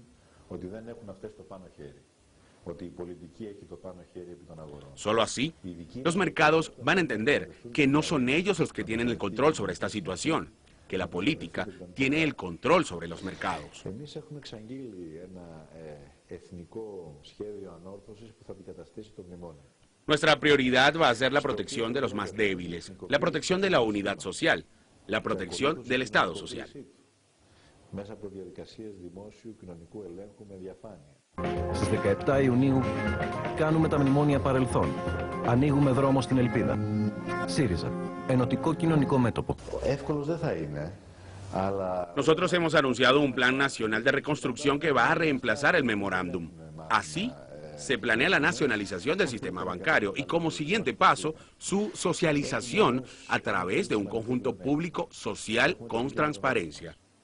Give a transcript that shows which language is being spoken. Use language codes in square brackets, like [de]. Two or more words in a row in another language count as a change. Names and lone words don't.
[es] Solo así, los mercados van a entender que no son ellos los que tienen el control sobre esta situación, que la política tiene el control sobre los mercados. Nuestra prioridad va a ser la protección de los más débiles, la protección de la unidad social, la protección del Estado social. [el] Στις 17 Ιουνίου κάνουμε τα μνημόνια παρελθόν. Ανοίγουμε δρόμο στην ελπίδα. ΣΥΡΙΖΑ, Ενωτικό Κοινωνικό Μέτωπο. Εύκολος δεν θα είναι, αλλά... [es] Nosotros hemos anunciado un plan nacional de reconstrucción que va a reemplazar el memorándum. Así, se planea la nacionalización del sistema bancario y como siguiente paso, su socialización a través de un conjunto público social con transparencia.